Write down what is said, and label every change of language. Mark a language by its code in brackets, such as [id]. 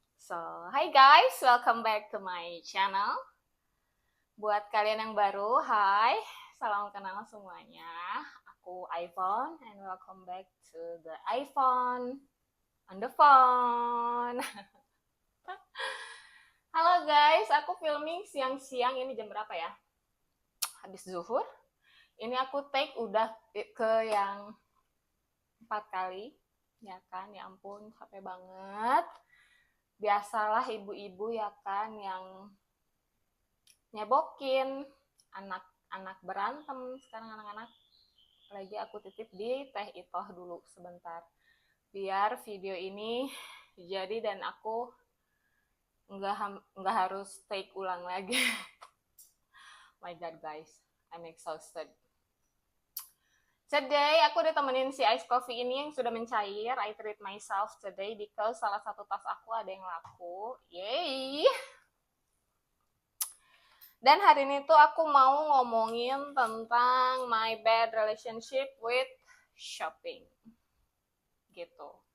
[en] So, hi guys, welcome back to my channel. [id] Buat kalian yang baru, hai, salam kenal semuanya. [en] Aku iPhone and welcome back to the iPhone on the phone. [id] Halo guys, aku filming siang-siang. Ini jam berapa ya? Habis zuhur. Ini aku take udah ke yang 4 kali. Ya kan, ya ampun, capek banget. Biasalah ibu-ibu ya kan yang nyebokin anak-anak berantem. Sekarang anak-anak lagi aku titip di Teh Itoh dulu sebentar biar video ini jadi dan aku nggak harus take ulang lagi. [en] My god guys, I'm exhausted. [id] Today aku ditemenin si ice coffee ini yang sudah mencair. [en] I treat myself today because [id] salah satu tas aku ada yang laku. Yay! Dan hari ini tuh aku mau ngomongin tentang [en] my bad relationship with shopping. [id] Gitu.